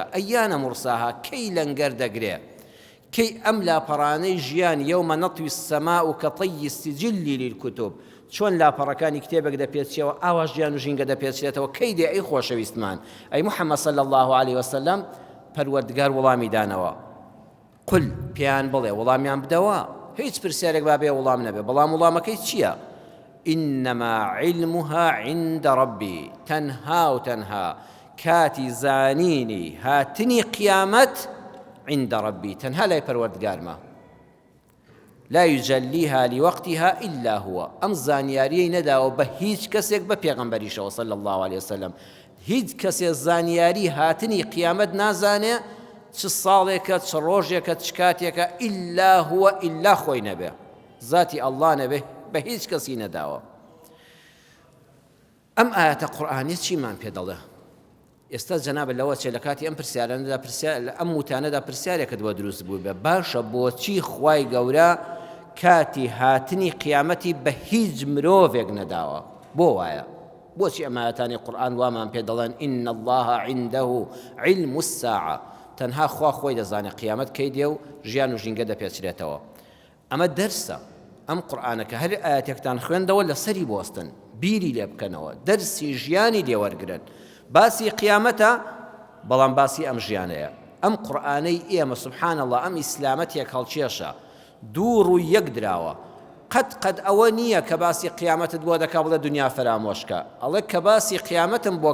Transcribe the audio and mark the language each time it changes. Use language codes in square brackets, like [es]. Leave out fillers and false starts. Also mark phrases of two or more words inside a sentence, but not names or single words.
[ckb] ئەیانە مرساها، کەی لەنگەر دەگرێ، کەی ئەم لاپەڕانەی ژیان [ar] یەومە نەطوی السەماء کەطەی السجل للکتب، [ckb] چۆن لاپەڕەکانی کتێبێک دەپێچێتەوە ئاوا ژیان و ژینگە دەپێچێتەوە. کەی دێ ئەی خۆشەویستمان، ئەی محەممەد [ar] صلی الله عليه وسلم، [ckb] پەروەردگار وەڵامی دانەوە. قل، پێیان بڵێ، وەڵامیان بدەوە، هیچ پرسیارێک بابێ وەڵام نەبێ، بەڵام وەڵامەکەی چییە؟ [ar] إنما علمها عند ربي، [ckb] تەنها و تەنها کاتی زانینی هاتنی قیامەت [ar] عند ربي، [ckb] تەنها لای پەروەردگارمە. [ar] لا يجليها لوقتها إلا هو. [ckb] ئەم زانیاریەی نەداوە بە هیچ کەسێک بە پێغەمبەریشەوە [ar] صلی الله عليه وسلم. [ckb] هیچ کەسێ زانیاری هاتنی قیامەت نازانێ، چ ساڵێکە، چ ڕۆژێکە، چ کاتێکە، [ar] إلا هو، [ckb] إلا خۆی نەبێ، ذاتی الله نەبێ، بە هیچ کەسی نەداوە. ئەم ئاەتە قورئانی چیمان پێ دەڵێ؟ ئێستا جەنابە لەوە چێ لە کاتی ئەم پرسیارانەدا ئەم وتانەدا پرسیارێکت بۆ دروست بوو بێ، باشە بۆچی خوای گەورە کاتی هاتنی قیامەتی بە هیچ مرۆڤێک نەداوە؟ بۆ وایە؟ بۆچی ئەمایەتانی قورئان وامان پێ دەڵێن [ar] إن الله عنده علم الساعة، [ckb] تەنها خوا خۆی دەزانێت قیامەت کەی دێ و ژیان و ژینگە دەپێچرێتەوە. ئەمە دەرسە ئەم قورئانەکە هەر ئاەتێکتان خوێندەوە لەسەری بوەستن بیری لێ بکەنەوە دەرسی ژیانی لێوەرگرن باسی قیامەتە بەڵام باسی ئەم ژیانەیە ئەم قورئانەی ئێمە [ar] سبحان الله [ckb] ئەم ئیسلامەتێک هەڵکێشە دوو ڕووی یەک دراوە قەت ئەوە نییە کە باسی قیامەتت بۆ دەکا بڵێ دنیا فەرامۆشکە ئەڵێ کە باسی قیامەتم بۆ